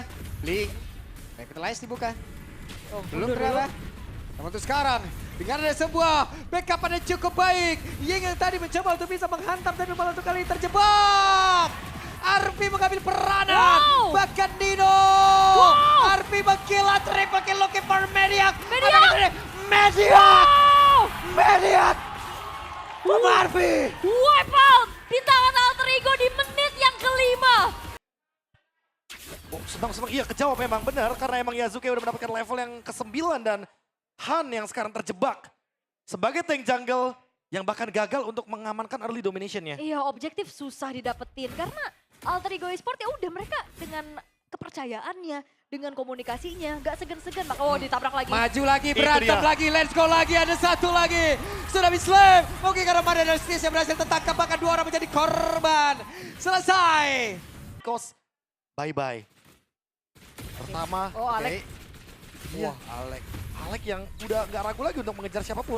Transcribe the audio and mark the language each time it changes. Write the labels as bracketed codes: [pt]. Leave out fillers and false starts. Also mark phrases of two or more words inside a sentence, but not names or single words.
[id] Blink. Revitalize dibuka. Belum ternyata. Namun untuk sekarang, dengan ada sebuah backup yang cukup baik. Ying yang tadi mencoba untuk bisa menghantam, tapi malah untuk kali ini terjebak. Arfi mengambil peranan. Bahkan Nino. Arfi mengkilat, [en] triple kill looking for Mediac. [id] Mediac. Arfi. [en] Wipe out [id] di tangan Alter Ego di menit yang kelima. Oh, senang-senang, iya kejawab memang benar karena emang Yasuke udah mendapatkan level yang ke-9 dan Han yang sekarang terjebak sebagai [en] tank jungle [id] yang bahkan gagal untuk mengamankan [en] early domination- [id] nya. Iya, objektif susah didapetin karena Alter Ego Esport ya udah mereka dengan kepercayaannya, dengan komunikasinya, gak segan-segan. Ditabrak lagi. Maju lagi, berantem dia. lagi, [en] let's go [id] lagi, ada satu lagi. Tsunami Slam, mungkin karena Mada dan Stis yang berhasil tertangkap, bahkan 2 orang menjadi korban. Selesai. Kos, bye-bye. Pertama, Alec. Iya. Alec yang udah gak ragu lagi untuk mengejar siapapun.